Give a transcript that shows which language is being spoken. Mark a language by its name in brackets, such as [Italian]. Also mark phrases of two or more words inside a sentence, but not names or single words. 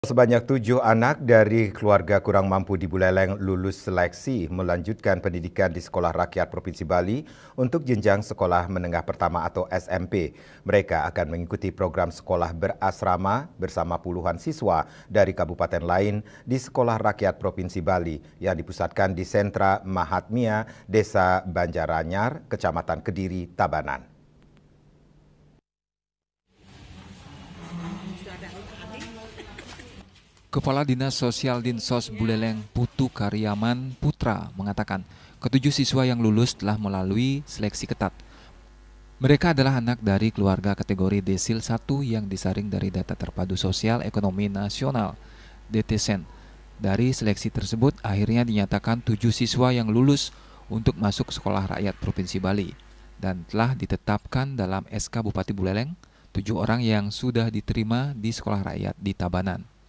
[Indonesian] Sebanyak 7 anak dari keluarga kurang mampu di Buleleng lulus seleksi melanjutkan pendidikan di Sekolah Rakyat Provinsi Bali untuk jenjang sekolah menengah pertama atau SMP. Mereka akan mengikuti program sekolah berasrama bersama puluhan siswa dari kabupaten lain di Sekolah Rakyat Provinsi Bali yang dipusatkan di Sentra Mahatmia, Desa Banjaranyar, Kecamatan Kediri, Tabanan. Kepala Dinas Sosial Dinsos Buleleng Putu Karyaman Putra mengatakan ketujuh siswa yang lulus telah melalui seleksi ketat. Mereka adalah anak dari keluarga kategori Desil 1 yang disaring dari Data Terpadu Sosial Ekonomi Nasional (DTSEN). Dari seleksi tersebut akhirnya dinyatakan 7 siswa yang lulus untuk masuk Sekolah Rakyat Provinsi Bali dan telah ditetapkan dalam SK Bupati Buleleng 7 orang yang sudah diterima di Sekolah Rakyat di Tabanan.